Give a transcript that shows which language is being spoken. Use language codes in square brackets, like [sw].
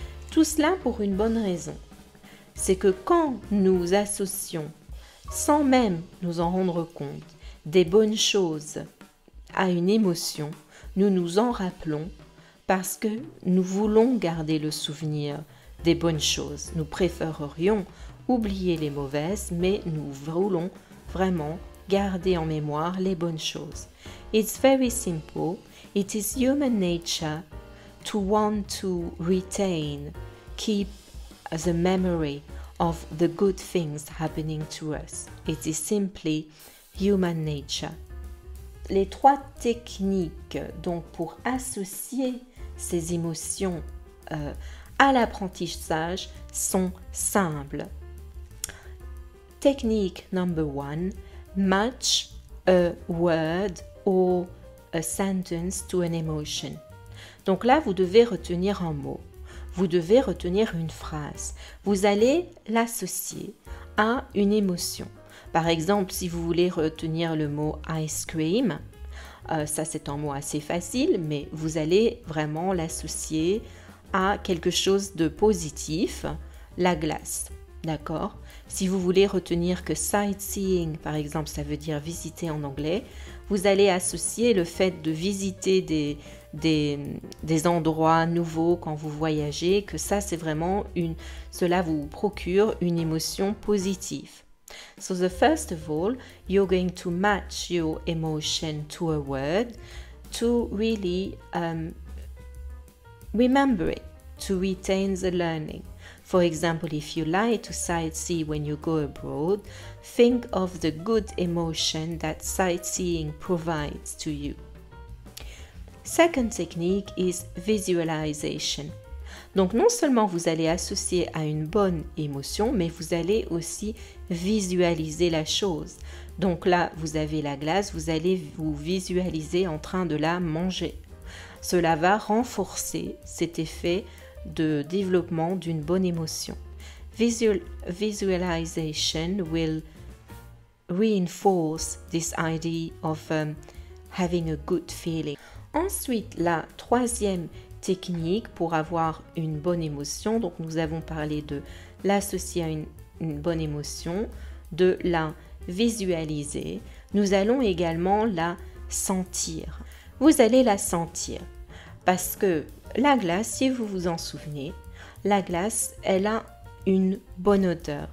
[fr] Tout cela pour une bonne raison. C'est que quand nous associons, sans même nous en rendre compte, des bonnes choses à une émotion, nous nous en rappelons parce que nous voulons garder le souvenir des bonnes choses. Nous préférerions oublier les mauvaises, mais nous voulons vraiment garder en mémoire les bonnes choses. [en] It's very simple. It is human nature to want to keep the memory of the good things happening to us. It is simply human nature. [fr] Les 3 techniques donc pour associer ces émotions à l'apprentissage sont simples. [en] Technique number 1, match a word or a sentence to an emotion. [fr] Donc là, vous devez retenir un mot, vous devez retenir une phrase. Vous allez l'associer à une émotion. Par exemple, si vous voulez retenir le mot ice cream, ça c'est un mot assez facile, mais vous allez vraiment l'associer à quelque chose de positif, la glace. D'accord? Si vous voulez retenir que sightseeing, par exemple, ça veut dire visiter en anglais, vous allez associer le fait de visiter des endroits nouveaux quand vous voyagez, que ça, c'est vraiment cela vous procure une émotion positive. [en] So first of all, you're going to match your emotion to a word to really remember it, to retain the learning. For example, if you like to sightsee when you go abroad, think of the good emotion that sightseeing provides to you. Second technique is visualization. [fr] Donc non seulement vous allez associer à une bonne émotion, mais vous allez aussi visualiser la chose. Donc là, vous avez la glace, vous allez vous visualiser en train de la manger. Cela va renforcer cet effet de développement d'une bonne émotion. [en] Visualization will reinforce this idea of having a good feeling. [fr] Ensuite, la 3e technique pour avoir une bonne émotion, donc nous avons parlé de l'associer à une bonne émotion, de la visualiser. Nous allons également la sentir. Vous allez la sentir parce que la glace, si vous vous en souvenez, la glace, elle a une bonne odeur.